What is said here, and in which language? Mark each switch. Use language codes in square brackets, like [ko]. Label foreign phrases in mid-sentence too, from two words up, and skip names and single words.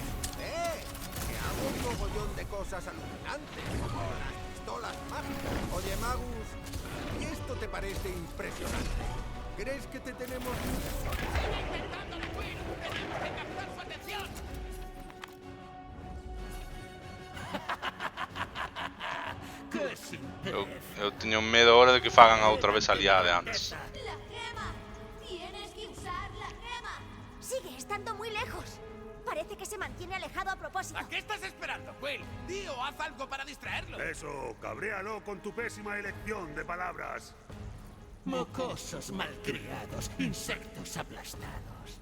[es] Que hago un mogollón de cosas alucinantes, como las pistolas mágicas. Oye, Magus, ¿y esto te parece impresionante? ¿Crees que te tenemos? ¡Sigue intentándolo, Quill! ¡Tenemos que captar su atención! ¡Qué simple! [gl] Eu teño medo ahora de que fagan a outra vez a liada de antes. [es] ¡La gema! ¡Tienes que usar la gema! Sigue estando muy lejos. Parece que se mantiene alejado a propósito. ¿A qué estás esperando, Quill? Di o haz algo para distraerlo. Eso, cabréalo con tu pésima elección de palabras. Mocosos malcriados, insectos aplastados.